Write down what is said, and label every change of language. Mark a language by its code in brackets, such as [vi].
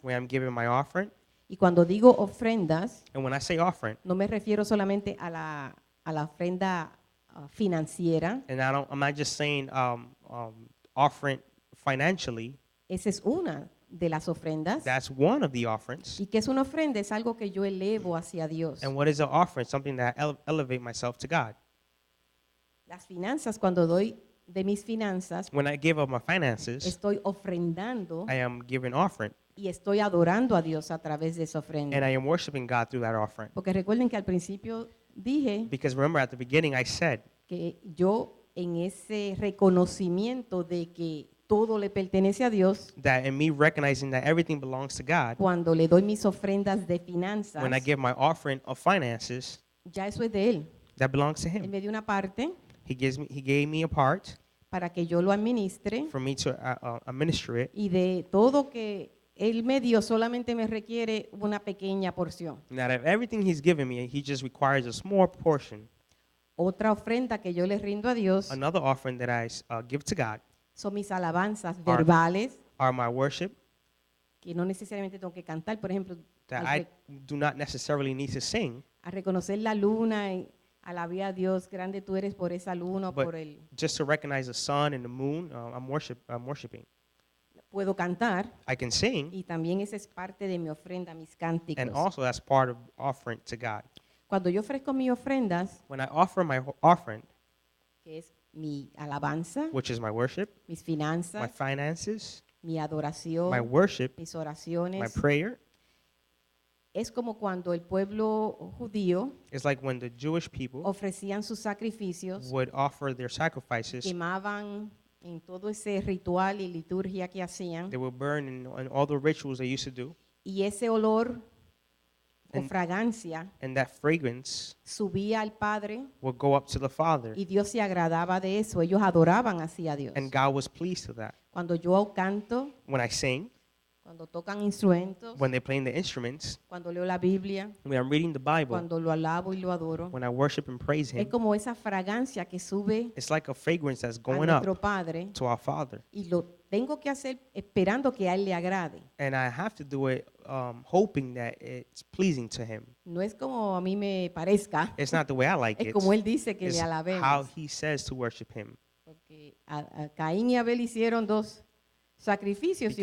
[en] When I'm giving my offering, [es] y cuando digo ofrendas, [en] and when I say offering, [es] no me refiero solamente a la ofrenda financiera. [en] and I'm not just saying offering financially. [es] Esa es una de las ofrendas. [en] That's one of the offerings. [es] ¿Y qué es una ofrenda? Es algo que yo elevo hacia Dios. [en] And what is an offering? Something that I elevate myself to God. [es] Las finanzas, cuando doy de mis finanzas, [en] When I give up my finances, [es] estoy ofrendando [en] I am giving offering, [es] y estoy adorando a Dios a través de esa [en] and [es] ofrenda. [en] I am worshiping God through that offering. [es] Porque recuerden que al principio dije [en] Because remember, at the beginning, I said [es] que yo en ese reconocimiento de que todo le pertenece a Dios, [en] that in me recognizing that everything belongs to God, [es] cuando le doy mis ofrendas de finanzas, [en] when I give my offering of finances, [es] ya eso es de Él. [en] that belongs to [es] Él [en] Him. [es] me dio una parte [en] He gave me a part [es] para que yo lo administre [en] for me to administer it, [es] y de todo que Él me dio solamente me requiere una pequeña porción. [en] and that of everything He's given me, He just requires a small portion. [es] Otra ofrenda que yo le rindo a Dios [en] Another offering that I give to God [es] son mis alabanzas verbales, [en] are my worship [es] que no necesariamente tengo que cantar. Por ejemplo, [en] that [es] al, [en] I do not necessarily need to sing, [es] al reconocer la luna y alabé a Dios, grande tú eres por esa luna, o [en] But- [es] por el... [en] just to recognize the sun and the moon. I'm worshiping. [es] Puedo cantar [en] I can sing, [es] y también esa es parte de mi ofrenda, mis [en] and [es] cánticos. [en] also that's part of offering to God. [es] Cuando yo ofrezco mis ofrendas, [en] When I offer my offering, [es] que es mi alabanza, [en] which is my worship, [es] mis finanzas, [en] finances, [es] mi [en] my [es] adoración, [en] worship, [es] mis [en] my [es] oraciones, [en] prayer, [es] es como cuando el pueblo judío [en] it's like when the Jewish people [es] ofrecían sus sacrificios, [en] would offer their sacrifices. [es] quemaban en todo ese ritual y liturgia que hacían, [en] They would burn in all the rituals they used to do, [es] y ese olor o [en] And- [es] fragancia [en] and that fragrance [es] subía al Padre [en] would go up to the Father, [es] y Dios se agradaba de eso. Ellos adoraban así a Dios. [en] and God was pleased with that. [es] Cuando yo canto, [en] When I sing, [es] cuando tocan instrumentos, [en] when they're playing the instruments, [es] cuando leo la Biblia, [en] when I'm reading the Bible, [es] cuando lo alabo y lo adoro, [en] when I worship and praise [es] es [en] Him, [es] como esa fragancia que sube [en] it's like a fragrance that's [es] a [en] going [es] nuestro [en] up [es] Padre, [en] to our Father. [es] y lo tengo que hacer esperando que a Él le agrade. [en] And I have to do it hoping that it's pleasing to Him. [es] No es como a mí me parezca, [en] It's not the way I like [es] es [en] it. [es] como Él dice que [en] It's [es] le [en] how [es] alabemos. [en] He says to worship Him. [es] Porque a Caín y Abel hicieron dos sacrificios y